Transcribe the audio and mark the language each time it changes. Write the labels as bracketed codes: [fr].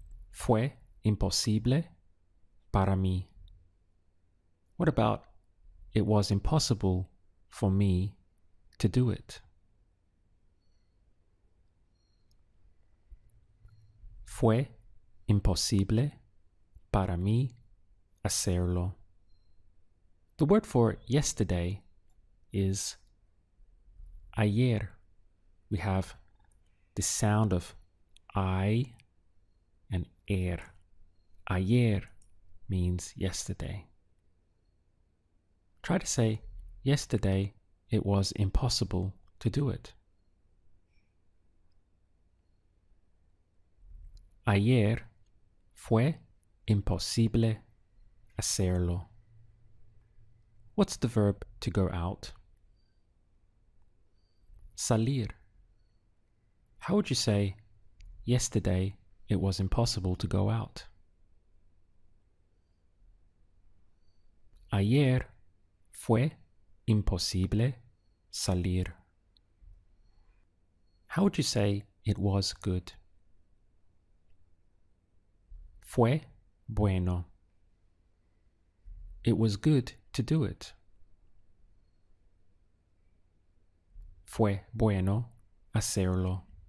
[es] Fue imposible para mí. [en] What about it was impossible for me to do it? [es] Fue imposible para mí hacerlo. [en] The word for yesterday is ayer. We have the sound of I and Ayer means yesterday. Try to say, yesterday it was impossible to do it. [es] Ayer fue imposible hacerlo. [en] What's the verb to go out? [es] Salir. [en] How would you say, yesterday it was impossible to go out? [es] Ayer fue imposible salir. [en] How would you say it was good? [es] Fue bueno. [en] It was good to do it. [es] Fue bueno hacerlo.